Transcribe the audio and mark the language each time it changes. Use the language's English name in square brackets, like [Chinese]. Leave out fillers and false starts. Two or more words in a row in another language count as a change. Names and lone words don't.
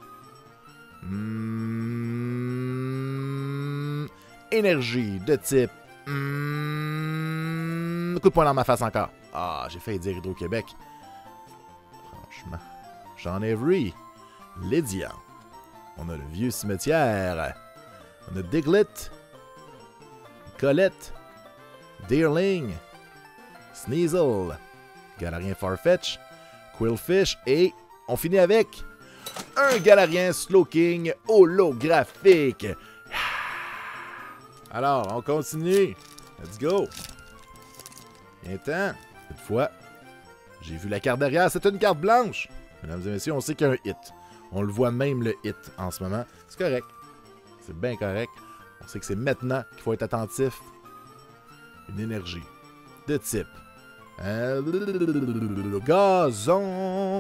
[French] Énergie de type Coup de poing dans ma face encore. Ah, j'ai failli dire Hydro-Québec. Franchement, j'en ai vu. Lydia. On a le vieux cimetière. On a Diglett. Colette. Deerling. Sneasel. Galarien Farfetch. Quillfish. Et on finit avec un Galarien Slowking holographique. Alors, on continue. [English] Let's go. [French] Viens-t'en. Cette fois, j'ai vu la carte derrière. C'est une carte blanche. Mesdames et messieurs, on sait qu'il y a un hit. On le voit même, le hit, en ce moment. C'est correct. C'est bien correct. On sait que c'est maintenant qu'il faut être attentif. Une énergie. De type. Le gazon.